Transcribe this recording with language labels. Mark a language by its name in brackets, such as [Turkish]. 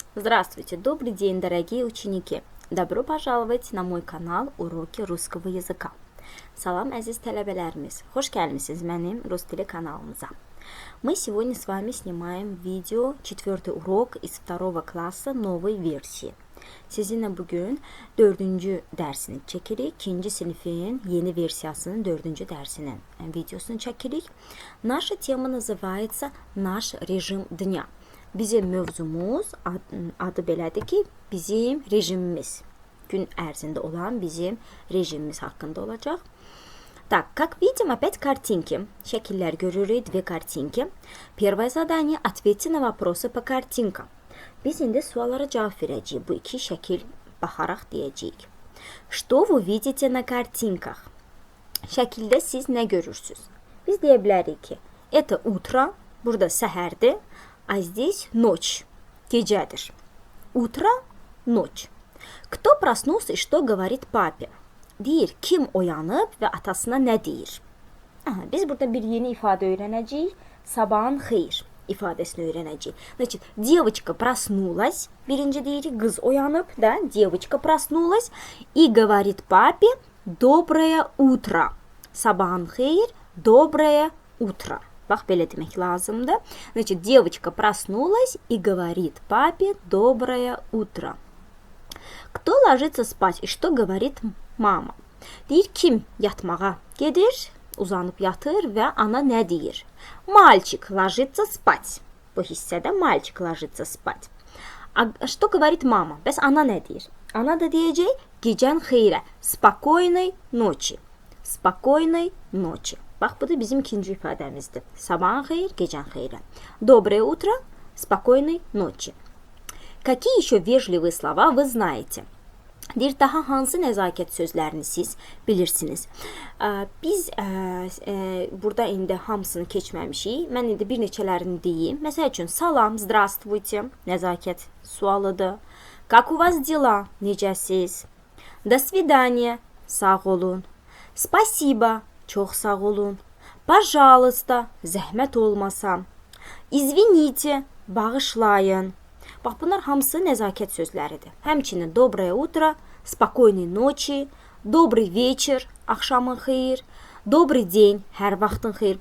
[Russian] Здравствуйте, добрый день, дорогие ученики! Добро пожаловать на mой канal Уроки русского языка. [Azerbaijani] Salam əziz tələbələrimiz, xoş gəlmisiniz mənim Rus dili kanalımıza. [Russian] Мы сегодня с вами снимаем видео, 4 урок из 2 класса новой версии. [Azerbaijani] Sizinlə bugün 4-cü dərsini çəkirik. 2-ci sinifin yeni versiyasının 4-cü dərsinin videosunu çəkirik. [Russian] Наша тема называется «Наш режим дня». [Azerbaijani] Bizim mövzumuz adı belədir ki, bizim rejimimiz. Gün ərzində olan bizim rejimimiz haqqında olacaq. [Russian] Так, как видим, опять картинки. [Azerbaijani] Şəkillər görürük, [Russian] две картинки. Первое задание – ответьте на вопросы по картинкам. [Azerbaijani] Biz indi suallara cavab verəcəyik. Bu iki şəkil baxaraq deyəcəyik. [Russian] Что вы видите на картинках? [Azerbaijani] Şəkildə siz nə görürsünüz? Biz deyə bilərik ki, [Russian] это утро, [Azerbaijani] burada səhərdir, [Russian] а здесь ночь, [Azerbaijani] gecədir. [Russian] Утро, ночь. Кто проснулся и что говорит папе? [Azerbaijani] Deyir, kim oyanıb və atasına nə deyir? Biz burada bir yeni ifadə öyrənəcəyik. Sabahın xeyir ifadəsini öyrənəcəyik. [Russian] Значит, девочка проснулась. [Azerbaijani] Birinci deyirik, qız oyanıb, da, [Russian] девочка проснулась и говорит папе доброе утро. [Azerbaijani] Sabahın xeyir, [Russian] доброе утро. [Azerbaijani] Bax, belə demək lazımdır. [Russian] Значит, девочка проснулась и говорит папе доброе утро. Кто ложится спать и что говорит mama? [Azerbaijani] Deyir, kim yatmağa gedir, uzanıb yatır və ana nə deyir? [Russian] Мальчик ложится спать. [Azerbaijani] Bu hissədə [Russian] мальчик ложится спать. А что говорит mama? [Azerbaijani] Bəs ana nə deyir? Ana da deyəcək, gecən xeyrə, [Russian] спокойной ночи. Спокойной ночи. [Azerbaijani] Bax, bu da bizim ikinci ifadəmizdir. Sabahın xeyir, gecən xeyrə. [Russian] Доброе утро, спокойной ночи. Какие еще вежливые слова вы знаете? [Azerbaijani] Deyir, daha hansı nəzakət sözlərini siz bilirsiniz? Biz burada indi hamısını keçməmişik. Mən indi bir neçələrini deyim. Məsəl üçün, salam, [Russian] здравствуйте, [Azerbaijani] nəzakət sualıdır. [Russian] Как у вас дела? [Azerbaijani] Necəsiz? [Russian] До свидания, [Azerbaijani] sağ olun. [Russian] Спасибо, [Azerbaijani] çox sağ olun. [Russian] Пожалуйста, [Azerbaijani] zəhmət olmasa. [Russian] Извините, [Azerbaijani] bağışlayın. Bax, bunlar hamısı nəzakət sözləridir. Həmçinin [Russian] доброе утро, спокойной ночи, добрый вечер, [Azerbaijani] axşamın xeyir, [Russian] добрый день, [Azerbaijani] hər vaxtın xeyir.